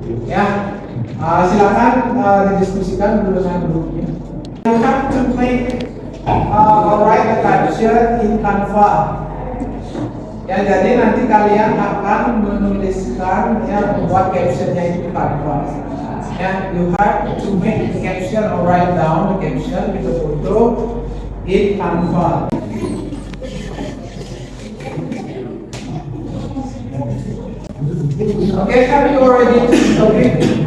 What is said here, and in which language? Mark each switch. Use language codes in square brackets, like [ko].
[id] Ya, silakan didiskusikan dulu dengan grupnya. [en] You have to make write a caption in Canva. [id] Ya, jadi nanti kalian akan menuliskan, ya, membuat captionnya itu di Canva. [en] Ya, you have to make the caption or write down the caption with the photo in Canva. Okay, have you already chosen topic?